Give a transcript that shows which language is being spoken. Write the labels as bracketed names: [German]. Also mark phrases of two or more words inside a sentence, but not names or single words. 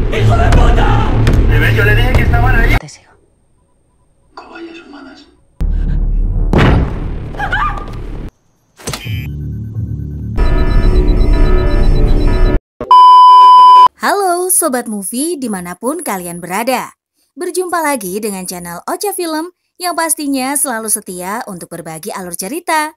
[Spanish] ¡Hijo de puta! ¿Me ves? Yo le dije que estaban ahí. Te sigo. Cobayas humanas. [Indonesian] Halo Sobat Movie dimanapun kalian berada. Berjumpa lagi dengan channel Ocha Film yang pastinya selalu setia untuk berbagi alur cerita.